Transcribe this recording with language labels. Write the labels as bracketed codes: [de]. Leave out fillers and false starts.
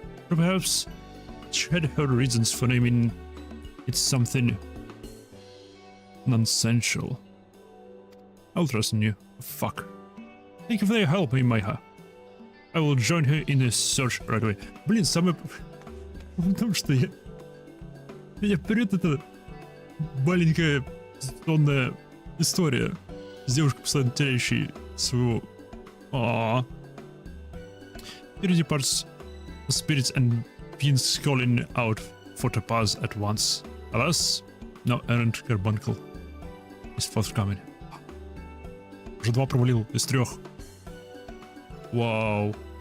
[en] Or perhaps she had her reasons for naming it something nonsensical. I'll trust in you. Fuck. Thank you for your help, Imaiha. I will join her in the search right away. [ru] Блин, самое... Потому что меня вперед эта маленькая сонная история с девушкой, постоянно теряющей своего... [en] Here departs the spirits and beings calling out for Topaz at once. Alas, no errant carbuncle is forthcoming. [ru] Уже 2 провалил из 3. Вау.